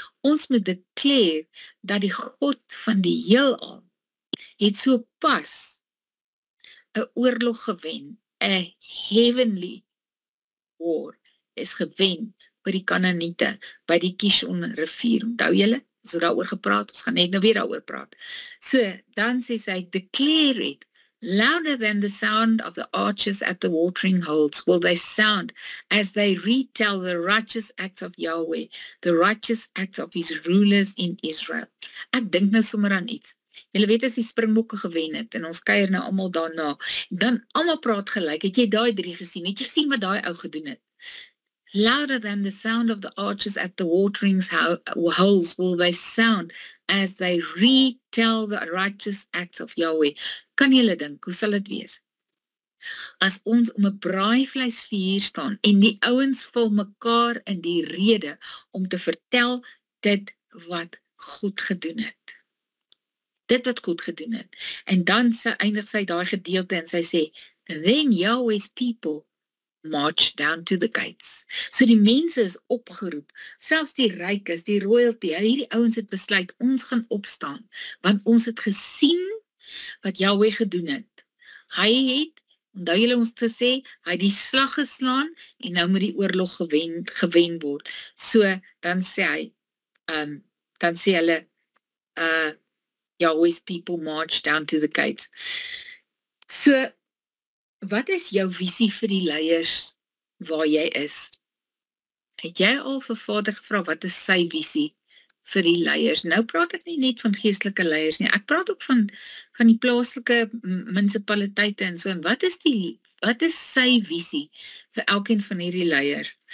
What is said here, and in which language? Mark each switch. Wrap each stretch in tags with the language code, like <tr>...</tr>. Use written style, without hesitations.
<af>Ons moet declare dat die God van die heelal het so pas 'n oorlog gewen, 'n</af> <en>heavenly war</en> <af>is gewen oor die Kanaaniete by die Kishon rivier. Onthou julle? Ons het daaroor gepraat, ons gaan net nou weer daaroor praat. So, dan sê sy,</af> <en>Declare it, louder than the sound of the archers at the watering holes will they sound as they retell the righteous acts of Yahweh, the righteous acts of his rulers in Israel.</en> <af>Ek dink nou sommer aan iets. Julle weet as die Springbokke gewen het, en ons kuier nou almal daarna, dan almal praat gelyk. Het jy daai 3 gesien? Het jy gesien wat daai ou gedoen het?</af> <en>Louder than the sound of the archers at the watering holes will they sound as they retell the righteous acts of Yahweh.</en> <af>Kan julle dink, hoe sal dit wees? As ons om 'n braaivleisvuur staan, en die ouens vul mekaar in die rede om te vertel dit wat goed gedoen het. Dit wat goed gedoen het. En dan eindig sy daai gedeelte en sy sê,</af> <en>Then Yahweh's people march down to the gates.</en> <af>So die mense is opgeroep, selfs die rykes, die royalty, hierdie ouens het besluit, ons gaan opstaan, want ons het gesien wat Yahweh gedoen het. Hy het, onthou julle ons gesê, hy het die slag geslaan, en nou moet die oorlog gewen word. So, dan sê hy, dan sê hulle,</af> <en>Yahweh's people march down to the gates.</en> <af>So, wat is jou visie vir die leiers waar jy is? Het jy al vir Vader gevra, wat is sy visie vir die leiers? Nou praat ek nie net van geestelike leiers nie, ek praat ook van die plaaslike munisipaliteite en so, en wat is sy visie vir elkeen van hierdie leiers?</af>